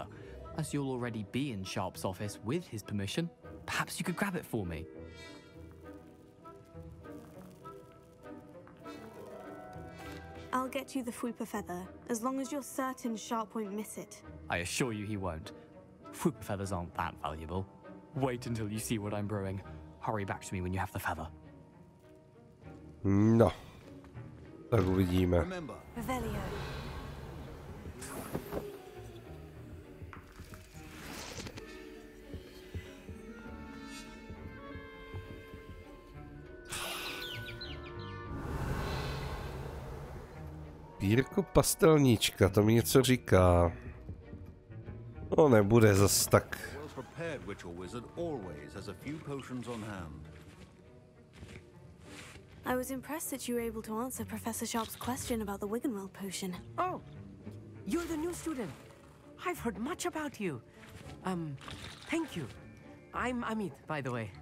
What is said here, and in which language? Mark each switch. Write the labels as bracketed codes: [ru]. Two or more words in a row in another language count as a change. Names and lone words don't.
[en] As you'll already be in Sharp's office with his permission, perhaps you could grab it for me. I'll get you the Fupa feather, as long as you're certain Sharp won't miss it. I assure you he won't. Fupa feathers aren't that valuable. Wait until you see what I'm brewing. Hurry back to me when you have the feather. [cs] No. Tak uvidíme. Revelio. Pírko pastelníčka, to mi něco říká. No nebude zas tak. [en] Well-prepared witch or wizard always has a few potions on hand. I was impressed that you were able to answer Professor Sharp's question about the Wiggenweld potion. Oh, you're the new student. I've heard much about you. Thank you. I'm Amit, by the way.